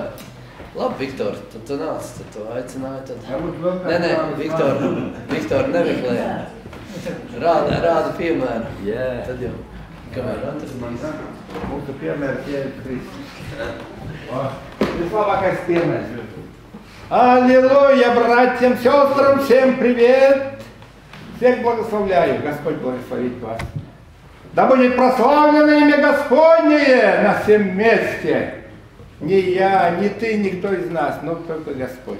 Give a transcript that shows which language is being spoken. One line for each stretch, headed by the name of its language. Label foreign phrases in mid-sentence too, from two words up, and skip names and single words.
Latvian: Labi, Viktor, tad tu nāc, tad tu aicināji, tad... Nē, Viktor nemeklē. Rāda piemēru. Jā. Tad jau, kamēr atradīs. Mūsu piemērs Jēzus Kristus. Vislabākais piemērs.
Russian: Аллилуйя, братьям, сестрам, всем привет! Всех благословляю, Господь благословит вас. Да будет прославлено имя Господне на всем месте. Не я, не ты, никто из нас, но только Господь.